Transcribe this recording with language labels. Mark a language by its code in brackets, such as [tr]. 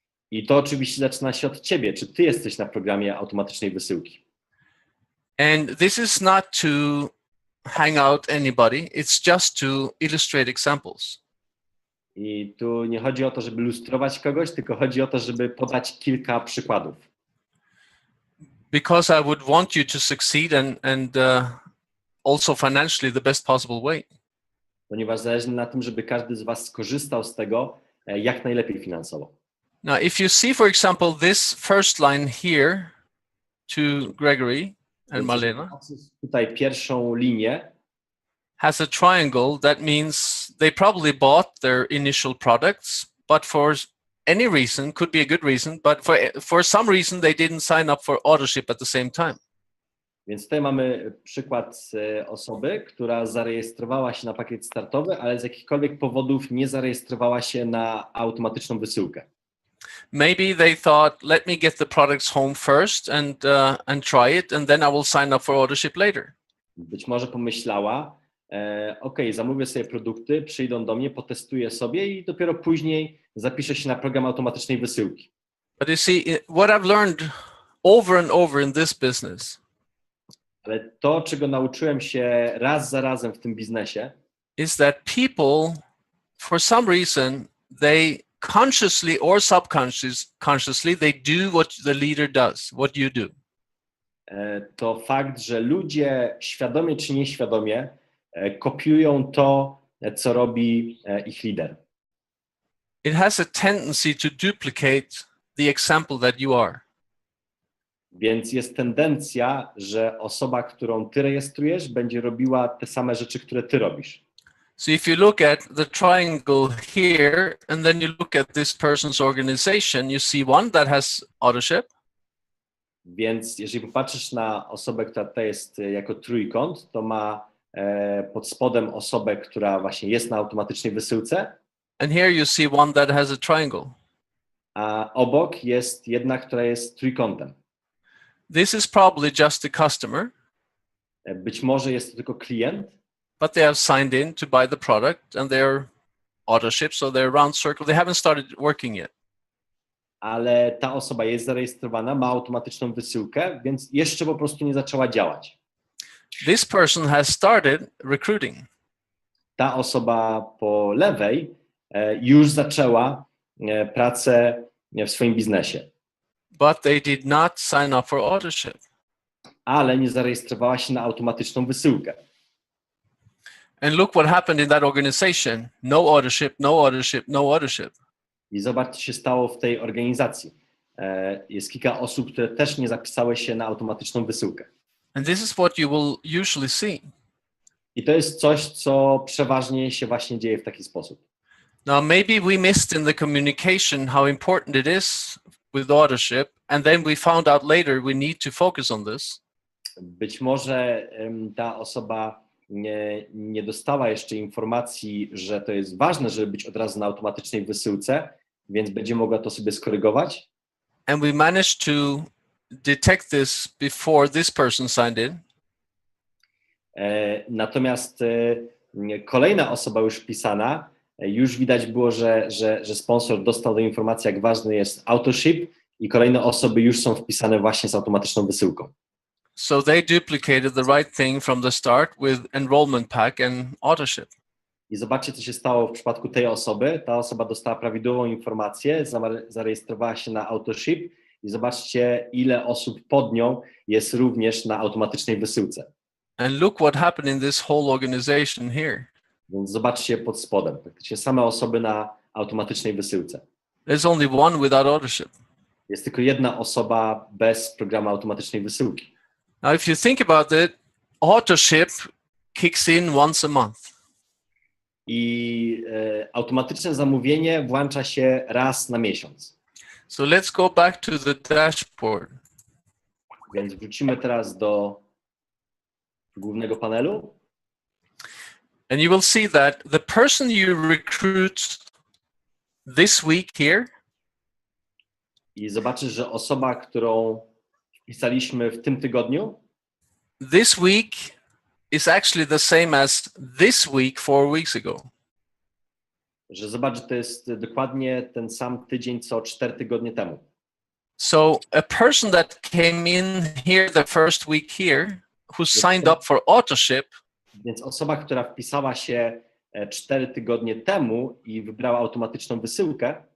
[pl] I to oczywiście zaczyna się od ciebie, czy ty jesteś na programie automatycznej wysyłki. [en] And this is not to hang out anybody, it's just to illustrate examples. [pl] I tu nie chodzi o to, żeby lustrować kogoś, tylko chodzi o to, żeby podać kilka przykładów. [en] Because I would want you to succeed and also financially the best possible way. [pl] Ponieważ zależy na tym, żeby każdy z was skorzystał z tego jak najlepiej finansowo. [en] Now, if you see, for example, this first line here to Gregory and Malena [pl] Tutaj pierwszą linię [en] has a triangle. That means they probably bought their initial products, but for any reason, could be a good reason, but for some reason they didn't sign up for authorship at the same time. [pl] Więc tutaj mamy przykład osoby, która zarejestrowała się na pakiet startowy, ale z jakichkolwiek powodów nie zarejestrowała się na automatyczną wysyłkę. [en] Maybe they thought, let me get the products home first and try it, and then I will sign up for authorship later. [pl] Być może pomyślała, zamówię sobie produkty, przyjdą do mnie, potestuję sobie i dopiero później zapiszę się na program automatycznej wysyłki. [en] But you see, what I've learned over and over in this business [pl] Ale to, czego nauczyłem się raz za razem w tym biznesie, [en] is that people, for some reason, they consciously or subconsciously, they do what the leader does, what you do. [pl] To fakt, że ludzie świadomie czy nieświadomie kopiują to, co robi ich lider. [en] It has a tendency to duplicate the example that you are. [pl] Więc jest tendencja, że osoba, którą ty rejestrujesz, będzie robiła te same rzeczy, które ty robisz. [en] So if you look at the triangle here, and then you look at this person's organization, you see one that has authorship. [pl] Więc jeżeli popatrzysz na osobę, która tutaj jest jako trójkąt, to ma pod spodem osobę, która właśnie jest na automatycznej wysyłce. [en] And here you see one that has a triangle. [pl] A obok jest jedna, która jest trójkątem. [en] This is probably just a customer. [pl] Być może jest to tylko klient, [en] but they have signed in to buy the product and they're auto-ship, so they're round circle. They haven't started working yet. [pl] ale ta osoba jest zarejestrowana, ma automatyczną wysyłkę, więc jeszcze po prostu nie zaczęła działać. [en] This person has started recruiting. [pl] Ta osoba po lewej już zaczęła pracę w swoim biznesie, [en] But they did not sign up for auto-ship. [pl] ale nie zarejestrowała się na automatyczną wysyłkę. [en] And look what happened in that organization. No auto-ship, no auto-ship, no auto-ship. [pl] I zobacz, co się stało w tej organizacji. Jest kilka osób, które też nie zapisały się na automatyczną wysyłkę. [en] And this is what you will usually see. [pl] I to jest coś, co przeważnie się właśnie dzieje w taki sposób. [en] Now, maybe we missed in the communication how important it is with auto-ship, and then we found out later we need to focus on this. [pl] Być może ta osoba nie dostała jeszcze informacji, że to jest ważne, żeby być od razu na automatycznej wysyłce, więc będzie mogła to sobie skorygować. [en] And we managed to detect this before this person signed in. [pl] Natomiast kolejna osoba już wpisana, już widać było, że sponsor dostał do informacji, jak ważny jest autoship, i kolejne osoby już są wpisane właśnie z automatyczną wysyłką. [en] So they duplicated the right thing from the start with enrollment pack and autoship. [pl] I zobaczcie, co się stało w przypadku tej osoby. Ta osoba dostała prawidłową informację, zarejestrowała się na autoship i zobaczcie, ile osób pod nią jest również na automatycznej wysyłce. [en] And look what happened in this whole organization here. [pl] Więc zobaczcie pod spodem, praktycznie same osoby na automatycznej wysyłce. [en] There's only one without autoship. [pl] Jest tylko jedna osoba bez programu automatycznej wysyłki. [en] Now, if you think about it, autoship kicks in once a month. [pl] I automatyczne zamówienie włącza się raz na miesiąc. [en] So let's go back to the dashboard. [pl] Więc wrócimy teraz do głównego panelu. [en] And you will see that the person you recruit this week here [pl] I zobaczysz, że osoba, którą wpisaliśmy w tym tygodniu, [en] this week is actually the same as this week 4 weeks ago. [pl] że zobacz, że to jest dokładnie ten sam tydzień, co 4 tygodnie temu. [en] So a person that came in here the first week here, who signed up for autoship, [pl] Więc osoba, która wpisała się 4 tygodnie temu i wybrała automatyczną wysyłkę,